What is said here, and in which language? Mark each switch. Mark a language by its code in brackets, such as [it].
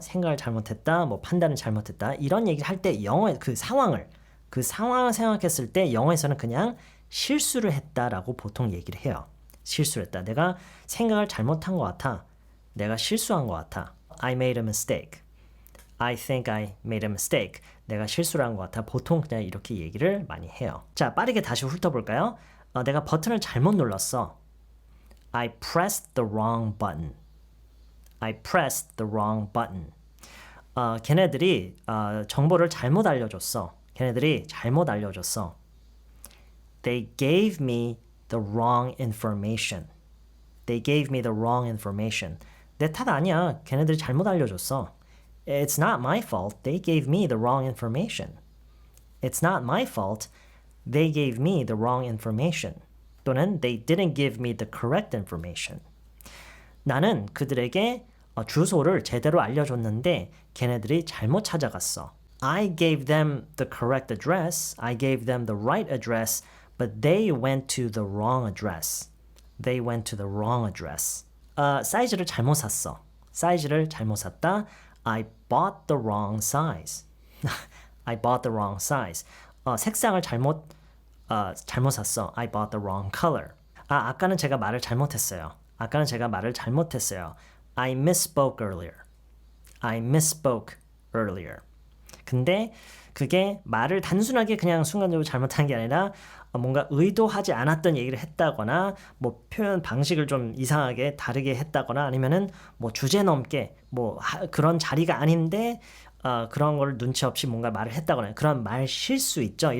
[ko] 생각을 잘못했다, 뭐 판단을 잘못했다 이런 얘기를 할 때 영어의 그 상황을 생각했을 때 영어에서는 그냥 실수를 했다라고 보통 얘기를 해요. 실수를 했다. 내가 생각을 잘못한 것 같아. 내가 실수한 것 같아. [en] I made a mistake. I think I made a mistake. [ko] 내가 실수를 한 것 같아. 보통 그냥 이렇게 얘기를 많이 해요. 자, 빠르게 다시 훑어볼까요? 내가 버튼을 잘못 눌렀어. [en] I pressed the wrong button. I pressed the wrong button. [ko] 걔네들이 정보를 잘못 알려줬어. 걔네들이 잘못 알려줬어. [en] They gave me the wrong information. They gave me the wrong information. [ko] 내 탓 아니야. 걔네들이 잘못 알려줬어. [en] It's not my fault. They gave me the wrong information. It's not my fault. They gave me the wrong information. [ko] 또는 [en] they didn't give me the correct information. [ko] 나는 그들에게 주소를 제대로 알려줬는데 걔네들이 잘못 찾아갔어. [en] I gave them the correct address. I gave them the right address. But they went to the wrong address. They went to the wrong address. [ko] 사이즈를 잘못 샀어. 사이즈를 잘못 샀다. [en] I bought the wrong size. I bought the wrong size. [ko] 색상을 잘못 샀어. [en] I bought the wrong color. [ko] 아까는 제가 말을 잘못했어요. 아까는 제가 말을 잘못했어요. [en] I misspoke earlier. I misspoke earlier. [ko] 근데 그게 말을 단순하게 그냥 순간적으로 잘못한 게 아니라 뭔가 의도하지 않았던 얘기를 했다거나 뭐 표현 방식을 좀 이상하게 다르게 했다거나 아니면은 뭐 주제 넘게 뭐 그런 자리가 아닌데 그런 걸 눈치 없이 뭔가 말을 했다거나 그런 말 실수 있죠.